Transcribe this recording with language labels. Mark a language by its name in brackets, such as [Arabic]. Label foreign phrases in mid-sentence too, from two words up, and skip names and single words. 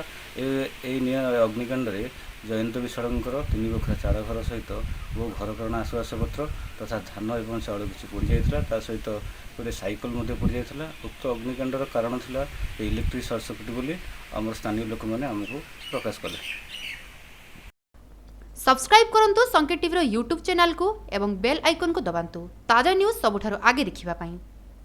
[Odia] ଏଇ ନିଆଁ ଅଗ୍ନିକାଣ୍ଡରେ ଜୟନ୍ତ ବିଶ୍ୱାଳଙ୍କର 3 ବଖରା ଚାଳ ଘର ସହିତ ବହୁ ଘରକରଣା ଆସବାବପତ୍ର ତଥା ଧାନ ଏବଂ ଚାଉଳ କିଛି ପୋଡ଼ି ଯାଇଥିଲା। ତା ସହିତ ଗୋଟେ ସାଇକେଲ ମଧ୍ୟ ପୋଡ଼ି ଯାଇଥିଲା। ଉକ୍ତ ଅଗ୍ନିକାଣ୍ଡର କାରଣ ଥିଲା ଇଲେକ୍ଟ୍ରିକ୍ ସର୍ଟ ସର୍କିଟ୍ ବୋଲି ଆମର ସ୍ଥାନୀୟ ଲୋକମାନେ ଆମକୁ ପ୍ରକାଶ କଲେ। ସବସ୍କ୍ରାଇବ କରନ୍ତୁ ସଙ୍କେତ ଟିଭି ୟୁଟ୍ୟୁବ ଚ୍ୟାନେଲ କୁ ଏବଂ [English] bell icon [Odia] କୁ ଦବାନ୍ତୁ ତାଜା ନ୍ୟୁଜ ସବୁଠାରୁ ଆଗେ ଦେଖିବା ପାଇଁ।